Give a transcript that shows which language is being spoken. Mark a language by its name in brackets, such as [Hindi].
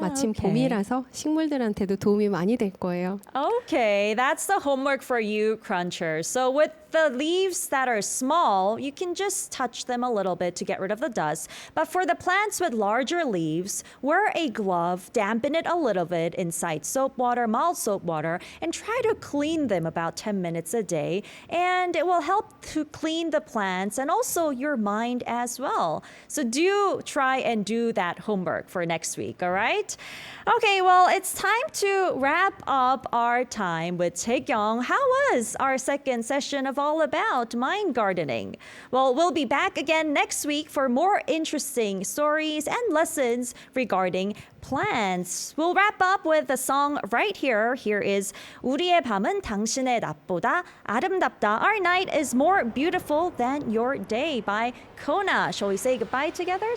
[Korean] 마침 오케이. 봄이라서 식물들한테도 도움이 많이 될 거예요. [English] Okay, that's the homework for you, crunchers. So with the leaves that are small, you can just touch them a little bit to get rid of the dust. But for the plants with larger leaves, wear a glove, dampen it a little bit inside soap water, mild soap water, and try to clean them about 10 minutes a day. And it will help to clean the plants and also your mind as well. So do try and do that homework for next week, all right? Okay, well, it's time to wrap up our time with Taekyung. How was our second session of All About Mind Gardening? Well, we'll be back again next week for more interesting stories and lessons regarding plants. We'll wrap up with a song right here. Here is [Korean] 우리의 밤은 당신의 낮보다 아름답다. [English] Our night is more beautiful than your day by Kona. Shall we say goodbye together?